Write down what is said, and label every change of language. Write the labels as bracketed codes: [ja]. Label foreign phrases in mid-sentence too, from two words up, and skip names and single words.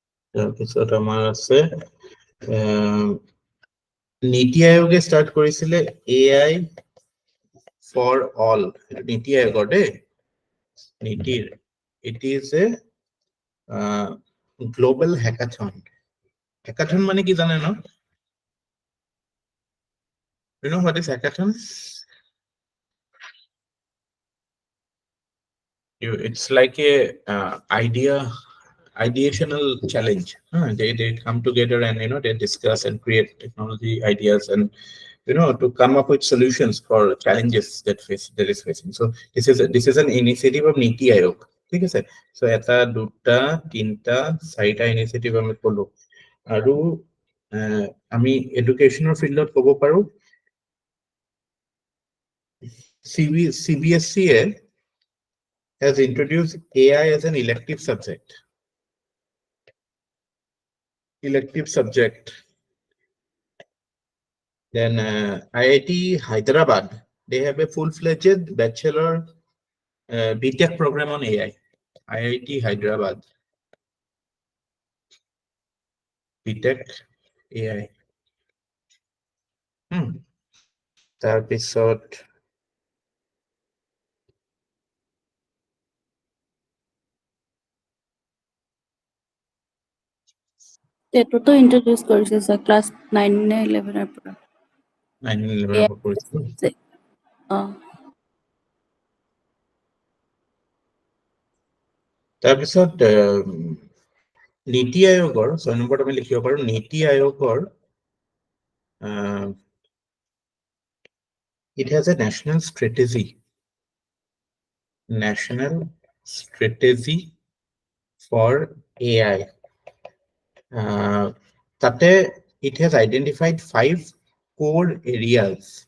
[as] তাৰপিছত আমাৰ আছে নীতি আয়োগে ষ্টাৰ্ট কৰিছিলে AI for all, নীতি আয়োগৰ দেই নীতিৰ [en] it is a global hackathon [as] মানে কি জানে ন [en] you know what is hackathon it's like a ideational challenge. They come together and they discuss and create technology ideas and to come up with solutions for challenges that is facing. So this is an initiative of Niti Aayog. [as] ঠিক আছে so এটা দুটা তিনটা চাৰিটা ইনিচিয়েটিভ আমি কলো আৰু আমি এডুকেশ্যনৰ ফিল্ডত ক'ব পাৰো [en] CBSE has introduced AI as an elective subject. Then IIT Hyderabad, they have a full-fledged bachelor BTech program on AI. IIT Hyderabad, BTech AI. [as] তাৰপিছত টেটতো ইন্ট্ৰডিউচ কৰিছে স্যাৰ ক্লাছ 9 নে 11 ৰ পৰা 9/11 পৰা কৰিছিল তাৰপিছত নীতি আয়োগৰ 6 নম্বৰত আমি লিখিব পাৰো নীতি আয়োগৰ [en] it has a national strategy for AI. Tate it has identified 5 core areas.